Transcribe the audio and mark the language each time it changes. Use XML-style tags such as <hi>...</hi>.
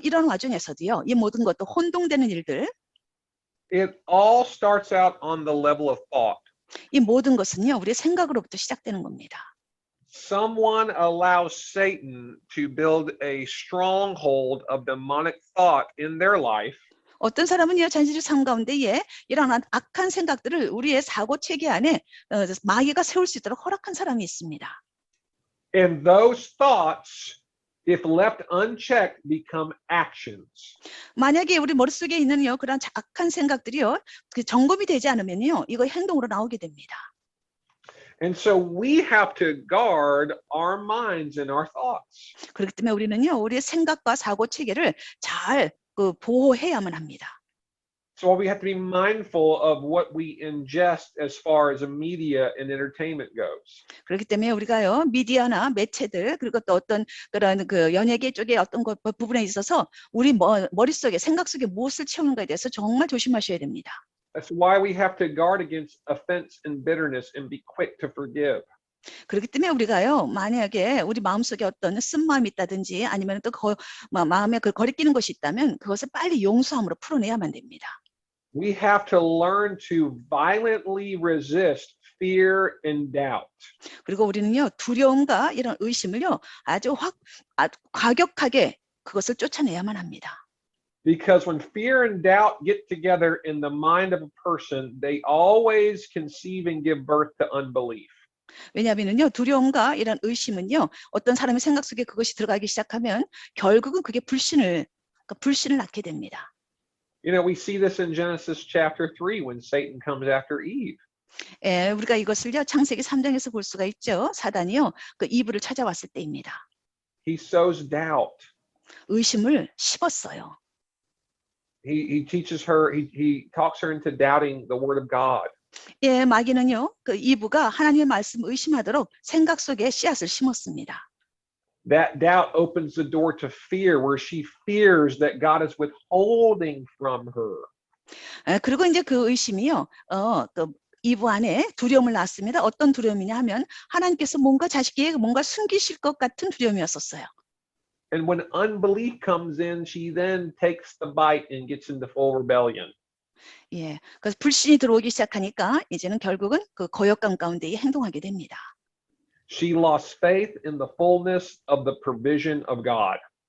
<ko>이런 와중에서도요, 이 모든 것도 혼동되는 일들.</ko> <en>It all starts out on the level of thought.</en> <ko>이 모든 것은요, 우리의 생각으로부터 시작되는 겁니다.</ko> <en>Someone allows Satan to build a stronghold of demonic thought in their life.</en> <ko>어떤 사람은요, 자신의 삶 가운데에 이런 악한 생각들을 우리의 사고 체계 안에 마귀가 세울 수 있도록 허락한 사람이 있습니다.</ko> <en>And those thoughts, if left unchecked, become actions.</en> <ko>만약에 우리 머릿속에 있는요, 그런 악한 생각들이요, 점검이 되지 않으면요, 이거 행동으로 나오게 됩니다.</ko> <en>And so we have to guard our minds and our thoughts.</en> <ko>그렇기 때문에 우리는요, 우리의 생각과 사고 체계를 잘 보호해야만 합니다.</ko> <en>So we have to be mindful of what we ingest as far as media and entertainment goes.</en> <ko>그렇기 때문에 우리가요, 미디어나 매체들, 그리고 또 어떤 그런 그 연예계 쪽의 어떤 것 부분에 있어서 우리 머릿속에, 생각 속에 무엇을 채우는가에 대해서 정말 조심하셔야 됩니다.</ko> <en>That's why we have to guard against offense and bitterness and be quick to forgive.</en> <ko>그렇기 때문에 우리가요, 만약에 우리 마음속에 어떤 쓴마음이 있다든지 아니면 또 마음에 그 거리끼는 것이 있다면 그것을 빨리 용서함으로 풀어내야만 됩니다.</ko> <en>We have to learn to violently resist fear and doubt.</en> <ko>그리고 우리는요, 두려움과 이런 의심을요, 아주 과격하게 그것을 쫓아내야만 합니다.</ko> <en>Because when fear and doubt get together in the mind of a person, they always conceive and give birth to unbelief.</en> <ko>왜냐하면요, 두려움과 이런 의심은요, 어떤 사람의 생각 속에 그것이 들어가기 시작하면 결국은 그게 불신을 낳게 됩니다.</ko> <en>You know, we see this in Genesis chapter 3 when Satan comes after Eve.</en> <ko>예, 우리가 이것을요, 창세기 3장에서 볼 수가 있죠. 사단이요, 그 이브를 찾아왔을 때입니다.</ko> <en>He sows doubt.</en> <ko>의심을 심었어요.</ko> <en>He teaches her, he talks her into doubting the word of God.</en> <ko>예, 마귀는요, 그 이브가 하나님의 말씀 의심하도록 생각 속에 씨앗을 심었습니다.</ko> <en>That doubt opens the door to fear, where she fears that God is withholding from her.</en> <ko>예, 그리고 이제 그 의심이요, 그 이브 안에 두려움을 낳습니다. 어떤 두려움이냐 하면 하나님께서 뭔가 자식에게 뭔가 숨기실 것 같은 두려움이었었어요.</ko> <en>And when unbelief comes in, she then takes the bite and gets into full rebellion.</en> <ko>예, 그래서 불신이 들어오기 시작하니까 이제는 결국은 그 거역감 가운데 행동하게 됩니다.</ko> <en>She lost faith in the fullness of the provision of God.</en>